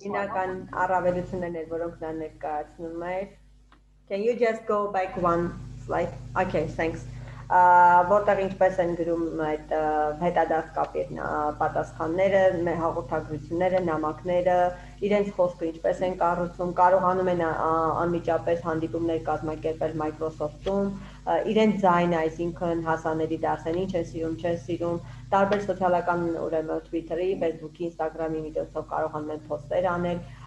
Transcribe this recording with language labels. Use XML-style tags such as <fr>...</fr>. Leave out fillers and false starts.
<hy>Հիմնական առավելություններ, որոնք նա ներկայացնում է.</hy> <en>Can you just go back one slide? Okay, thanks.</en> <hy>Որտեղ ինչպես են գրում այդ հետադարձ կապի պատասխանները, հաղորդագրությունները, նամակները, իրենց խոսքը ինչպես են կառուցում, կարողանում են անմիջապես հանդիպումներ կազմակերպել Microsoft-ում, իրենց ձայնը, այսինքն հասանելի դասերն ինչ են սիրում, չեն սիրում, տարբեր սոցիալական ուրեմն Twitter-ի, Facebook-ի, Instagram-ի միջոցով կարողանում են post-եր անել,</hy>